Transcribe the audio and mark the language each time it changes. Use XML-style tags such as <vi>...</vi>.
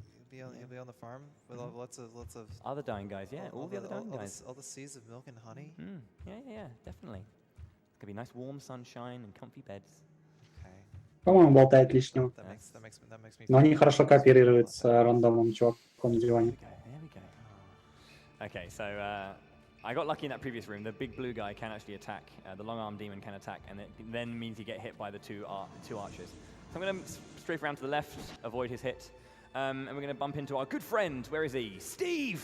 <en>He'll be on the farm with lots of other Dying Guys. Yeah, all the other Dying Guys. All the seas of milk and honey. Yeah, definitely. It's gonna be nice, warm sunshine and comfy beds.</en> <ru>По-моему, болтает лишнего.</ru> <en>That makes me.</en> <ru>Но они хорошо кооперируют с рандомным чуваком на диване.</ru> <en>There we go. Okay, so I got lucky in that previous room. The big blue guy can actually attack. The long-arm demon can attack, and it then means you get hit by the two archers. So I'm going to strafe around to the left, avoid his hit, and we're going to bump into our good friend. Where is he? Steve!</en>